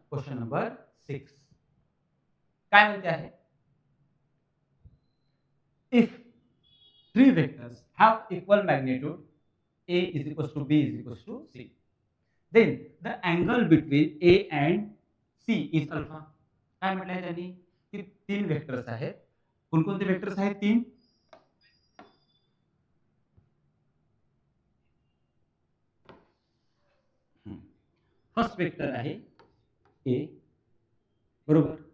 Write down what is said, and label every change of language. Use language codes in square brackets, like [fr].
[mr] Question number 6 काय म्हणते आहे? [en] If 3 vectors have equal magnitude, A is equals to B is equals to C, then the angle between A and C is alpha. [mr] काय म्हटलंय त्यांनी की 3 vectors आहेत. कोणकोणते वेक्टर्स आहेत? 3. फर्स्ट वेक्टर आहे A, बरोबर.